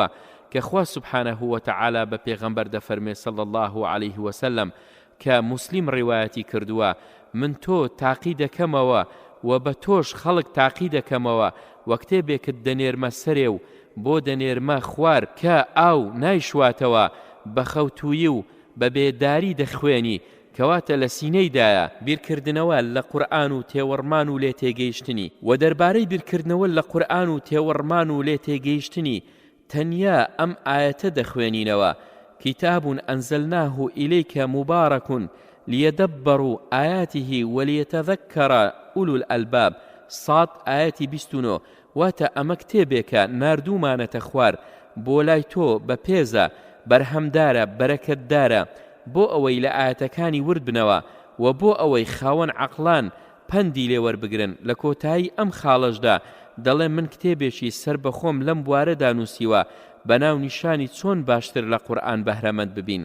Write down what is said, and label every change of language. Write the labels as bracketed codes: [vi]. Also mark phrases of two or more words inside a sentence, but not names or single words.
[ckb] کە خوا [ar] سبحانه وتعالى [ckb] بە پێغەمبەر دەفەرمێ [ar] صلی الله عليه وسلم [ckb] کە موسلیم ڕیوایەتی کردووە: من تۆ تاقی دەکەمەوە و بە تۆش خەڵک تاقی دەکەمەوە و کتێبێکت دەنێرمە سەرێ و بۆ دەنێرمە خوار کە ئاو نایشواتەوە بە خەوتووی و بە بێداری دەخوێنی، کەواتە لە سینەیدایە بیرکردنەوە لە قورئان و تێوەڕمان و لێ تێگەیشتنی. و دەربارەی بیرکردنەوە لە قورئان و تێوەڕمان و لێ تێگەیشتنی تەنیا ئەم ئاەتە دەخوێنینەوە: [ar] كتاب أنزلناه إليك مبارك ليدبروا آياته وليتذكر أولو الألباب. [ckb] صاد آياتي 29. واتا ئەمە کتێبێکە ناردوومانەتە خوار بۆ لای تۆ بە پێزە بەرهەمدارە بەرەکەتدارە بۆ ئەوەی لە ئاەتەکانی ورد بنەوە و بۆ ئەوەی خاوەن عەقڵان پەندی لێوەربگرن. لە کۆتایی ئەم خاڵەشدا دەڵێ من کتێبێکی سەر بەخۆم لەم بوارەدا نووسیوە بەناو نیشانی چۆن باشتر لە قورئان بەهرەمەند ببین.